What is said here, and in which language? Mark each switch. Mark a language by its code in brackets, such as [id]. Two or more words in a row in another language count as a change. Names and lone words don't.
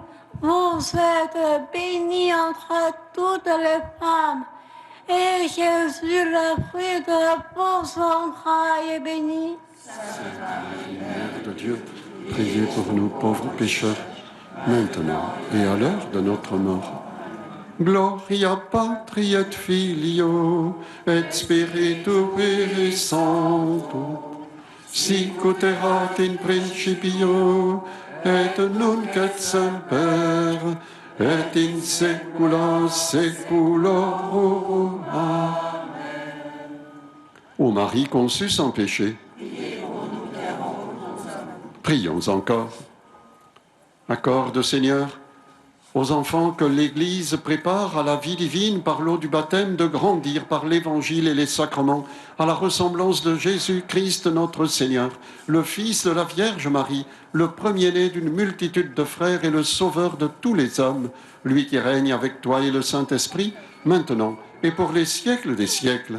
[fr] Vous êtes bénie entre toutes les femmes. Et Jésus, le fruit de vos entrailles, est béni. Sainte Marie, Mère de Dieu, priez pour nous pauvres pécheurs, maintenant et à l'heure de notre mort. [la] Gloria Patri et Filio et Spiritui Sancto, sic ut erat in principio et nunc et semper et in saecula saeculorum. Amen. [fr] Ô Marie conçue sans péché, prions encore. Accorde, Seigneur, aux enfants que l'Église prépare à la vie divine par l'eau du baptême de grandir par l'Évangile et les sacrements à la ressemblance de Jésus-Christ notre Seigneur, le Fils de la Vierge Marie, le premier-né d'une multitude de frères et le Sauveur de tous les hommes, lui qui règne avec toi et le Saint-Esprit, maintenant et pour les siècles des siècles.